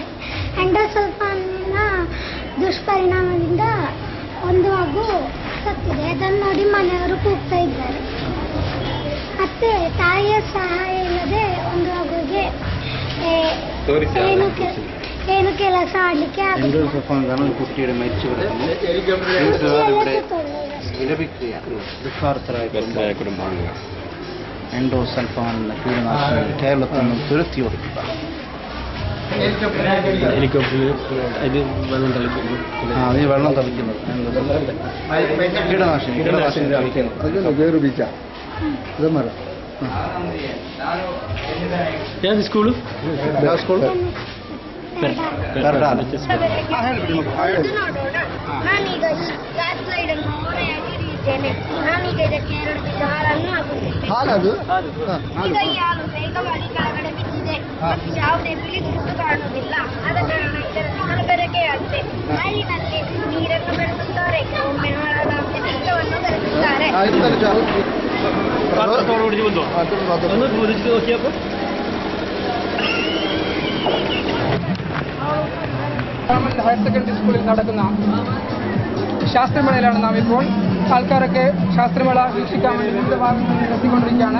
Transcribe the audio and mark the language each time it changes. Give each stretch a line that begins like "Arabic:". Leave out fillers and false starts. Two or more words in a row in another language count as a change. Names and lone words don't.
Kannada: ಎಂಡೋಸಲ್ಫಾನ್ನ ದುಷ್ಪರಿಣಾಮದಿಂದ ಒಂದು ಮಗು ಸತ್ತಿದೆ. ಅದನ್ನು ನೋಡಿ ಮನೆಯವರು ಕೂಗ್ತಾ ಇದ್ದಾರೆ. ಮತ್ತೆ ತಾಯಿಯ ಸಹಾಯ ಇಲ್ಲದೆ ಒಂದು ಮಗುಗೆ ಏನು ಕೆಲಸ ಆಡಲಿಕ್ಕೆ
Malayalam: കുട്ടിയുടെ മരിച്ചു കിടക്കുന്നു. ദുഃഖാർത്ഥരായ കുടുംബാംഗങ്ങൾ എൻഡോസൾഫാൻ കീടനാശിനി കേരളത്തിൽ നിന്നും തുരത്തി ഓടിക്കുക. അതിന് വെള്ളം തളിക്കുന്നത് കീടനാശിനി ഉപയോഗിച്ച സ്കൂള് സ്കൂൾ
Kannada: ನಾನೀಗ ಈ ಗ್ಲಾಸ್ ಸ್ಲೈಡ್ ಅನ್ನು ಓರೆಯಾಗಿರಿದ್ದೇನೆ. ನಾನೀಗ ಇದಕ್ಕೆ 2 ಬೀಜ ಹಾಲನ್ನು ಹಾಕುತ್ತೇನೆ. ಈಗ ಈ ಹಾಲು ವೇಗವಾಗಿ ಕೆಳಗಡೆ ಬಿದ್ದಿದೆ ಮತ್ತು ಯಾವುದೇ ಬಿಳಿ ಗುರುತು ಕಾಣುವುದಿಲ್ಲ. ಆದ ಕಾರಣ ಇದರ ಬೆರಕೆಯಾಗಿದೆ. ಹಾಲಿನಲ್ಲಿ ನೀರನ್ನು ಬೆರೆಸುತ್ತಾರೆ, ಒಮ್ಮೆ ಹಾಳಾದ ಪಿಷ್ಟವನ್ನು ಬೆರೆಸುತ್ತಾರೆ.
Malayalam: ഗവൺമെൻറ് ഹയർ സെക്കൻഡറി സ്കൂളിൽ നടക്കുന്ന ശാസ്ത്രമേളയിലാണ് നാം ഇപ്പോൾ. ആൾക്കാരൊക്കെ ശാസ്ത്രമേള വീക്ഷിക്കാൻ വേണ്ടി വിവിധ ഭാഗങ്ങളിൽ എത്തിക്കൊണ്ടിരിക്കുകയാണ്.